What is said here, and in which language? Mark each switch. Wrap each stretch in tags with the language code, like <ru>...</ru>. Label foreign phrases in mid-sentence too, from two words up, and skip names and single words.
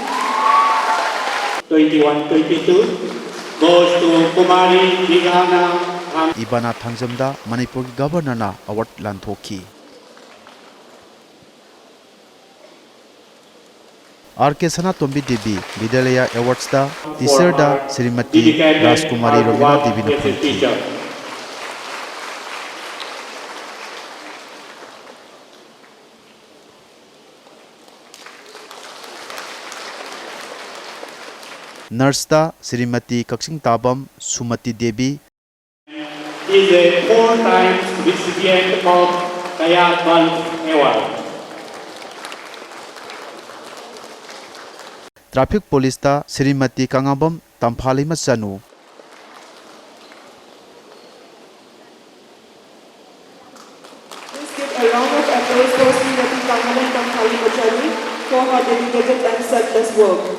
<en>21-22 goes to Kumari Digana</en> <mni>Ibana Thangjamda Manipur Governor na award lanthoki. RK Sanatombi Devi Vidyalaya Awards da teacher da Srimati Rajkumari Devi na phongki. Nurse da Srimati Kaksing Tabam Sumati Devi</mni> <en>is a 4-time recipient of Kayaban Award.</en> <mni>Traffic Police da Srimati Ngangom Tamphali Masanu.</mni> <en>Please give a round of applause for Srimati Ngangom for her dedicated and selfless work.</en>